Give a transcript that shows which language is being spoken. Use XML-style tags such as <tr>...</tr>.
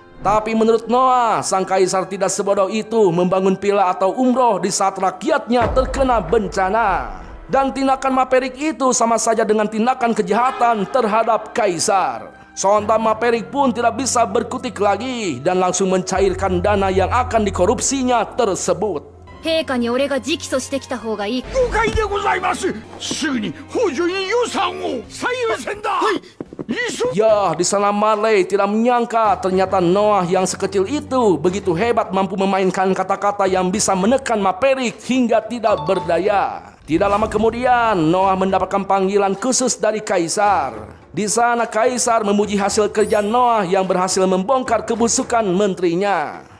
<id>Tapi menurut Noah, sang kaisar tidak sebodoh itu membangun villa atau umroh di saat rakyatnya terkena bencana. Dan tindakan Maperik itu sama saja dengan tindakan kejahatan terhadap kaisar. Sontak Maperik pun tidak bisa berkutik lagi dan langsung mencairkan dana yang akan dikorupsinya tersebut.</id> <ja>陛下に俺が直訴してきた方がいい。誤解でございます。すぐに北条に予算を最優先だ。はい。</ja> <id>Ya, di sana Marley tidak menyangka ternyata Noah yang sekecil itu begitu hebat mampu memainkan kata-kata yang bisa menekan Maperik hingga tidak berdaya. Tidak lama kemudian Noah mendapatkan panggilan khusus dari kaisar. Di sana kaisar memuji hasil kerja Noah yang berhasil membongkar kebusukan menterinya.</id>